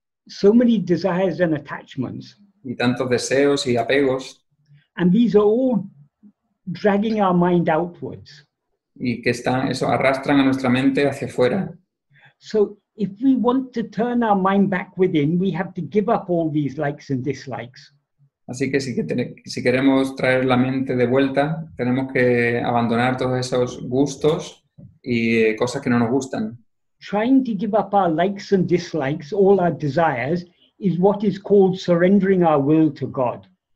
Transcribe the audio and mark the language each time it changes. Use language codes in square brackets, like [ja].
[en] So many desires and attachments. [es] y tantos deseos y apegos, [en] And these are all dragging our mind outwards. [es] y que arrastran a nuestra mente hacia afuera. [en] So if we want to turn our mind back within, we have to give up all these likes and dislikes. [es] Así que si queremos traer la mente de vuelta, tenemos que abandonar todos esos gustos y cosas que no nos gustan. [en] Trying to give up our likes and dislikes, all our desires, is what is called surrendering our will to God.